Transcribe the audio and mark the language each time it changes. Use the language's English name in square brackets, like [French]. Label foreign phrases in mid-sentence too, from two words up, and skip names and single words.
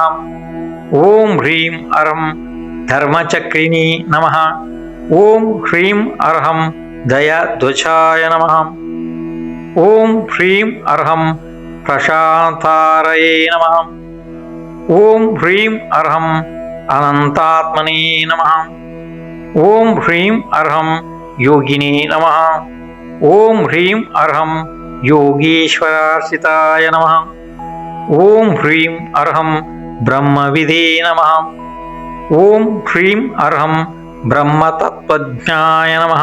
[Sanskrit] ಓಂ ಹ್ರೀಂ ಅರ್ಹಂ ಧರ್ಮಚಕ್ರಿಣೀ ನಮಃ. ಓಂ ಹ್ರೀಂ ಅರ್ಹಂ ದಯಧ್ವಜಾಯ ನಮಃ. ಓಂ ಹ್ರೀಂ ಅರ್ಹಂ ಪ್ರಶಾಂತಾರಯೇ ನಮಃ. ಓಂ ಹ್ರೀಂ ಅರ್ಹಂ అనంతాత్మనే నమః. ఓం హ్రీం అర్హం యోగినే నమః. ఓం హ్రీం అర్హం యోగీశ్వరార్చితాయ నమః. ఓం హ్రీం అర్హం బ్రహ్మవిదే నమః. ఓం హ్రీం అర్హం బ్రహ్మతత్వజ్ఞాయ నమః.